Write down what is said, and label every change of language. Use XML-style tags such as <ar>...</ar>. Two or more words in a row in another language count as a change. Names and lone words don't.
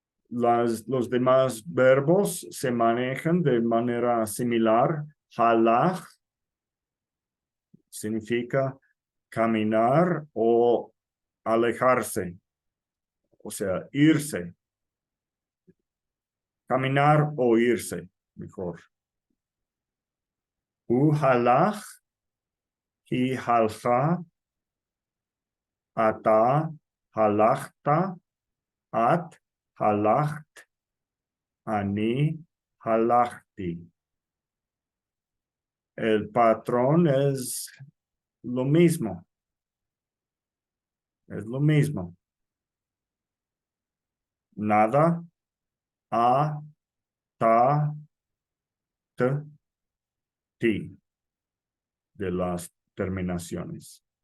<es>los demás verbos se manejan de manera similar. Halach significa caminar o alejarse, o sea, irse. Caminar o irse, mejor.</es> <he>הוא הלך, היא הלכה, אתה הלכת, את הלכת, אני הלכתי.</he> <es>El patrón es lo mismo. Es lo mismo. Nada, a, ta, t, ti, de las terminaciones.</es>